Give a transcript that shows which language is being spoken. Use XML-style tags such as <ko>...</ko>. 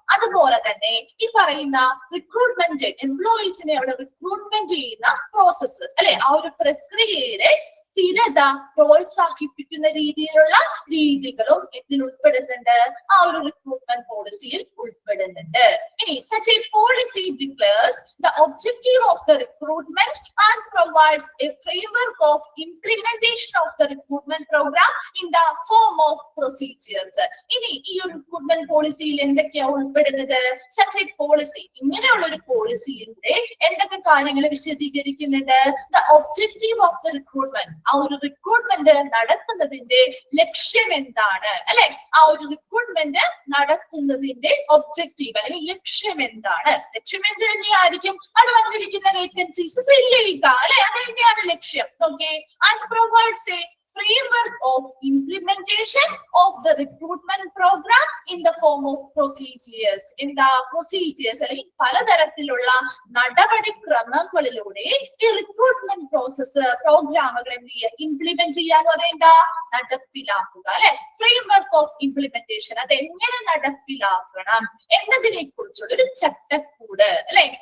<ml>അതുപോലെ തന്നെ ഈ പറയുന്ന റിക്രൂട്ട്മെന്റ്, എംപ്ലോയീസിനെ അവിടെ റിക്രൂട്ട്മെന്റ് ചെയ്യുന്ന പ്രോസസ്സ് അല്ലെ, ആ ഒരു പ്രക്രിയയുടെ സ്ഥിരത പ്രോത്സാഹിപ്പിക്കുന്ന രീതിയിലുള്ള രീതികളും ഇതിൽ ഉൾപ്പെടുന്നുണ്ട്, ആ ഒരു റിക്രൂട്ട്മെന്റ് പോളിസിയിൽ ഉൾപ്പെടുന്നുണ്ട്.</ml> <en>ഇനി such a policy declares the objective of the recruitment and provides a framework of implementation of the recruitment program in the form of procedures.</en> <ml>ഇനി ഈ ഒരു റിക്രൂട്ട്മെന്റ് പോളിസിയിൽ എന്തൊക്കെയാ ഉൾപ്പെടുന്നത്?</ml> <en>such a policy,</en> <ml>ഇങ്ങനെയുള്ള ഒരു പോളിസിയുടെ എന്തൊക്കെ കാര്യങ്ങൾ വിശദീകരിക്കുന്നുണ്ട്?</ml> <en>the objective of the recruitment,</en> <ml>ആ ഒരു റിക്രൂട്ട്മെന്റ് നടത്തുന്നതിന്റെ ലക്ഷ്യം എന്താണ് അല്ലെ, ആ ഒരു റിക്രൂട്ട്മെന്റ് നടത്തുന്നതിന്റെ ഒബ്ജക്റ്റീവ് അല്ലെങ്കിൽ ലക്ഷ്യം എന്താണ്? ലക്ഷ്യം എന്ത് തന്നെയായിരിക്കും? അത് വന്നിരിക്കുന്ന വേക്കൻസീസ് ഫില്ല് ചെയ്യുക അല്ലെ, അത് തന്നെയാണ് ലക്ഷ്യം. Okay.</ml> <en>And provides a framework of implementation of the recruitment program in the form of procedures. In the procedures,</en> <ml>അല്ലെങ്കിൽ പലതരത്തിലുള്ള നടപടിക്രമങ്ങളിലൂടെ ഈ റിക്രൂട്ട്മെന്റ് പ്രോസസ് പ്രോഗ്രാമുകൾ എന്ത് ചെയ്യുക, ഇംപ്ലിമെന്റ് ചെയ്യാന്ന് പറയേണ്ട നടപ്പിലാക്കുക അല്ലെ.</ml> <en>framework of implementation,</en> <ml>അത് എങ്ങനെ നടപ്പിലാക്കണം എന്നതിനെ കുറിച്ചുള്ള ഒരു ചട്ടക്കൂട് അല്ലെ.</ml>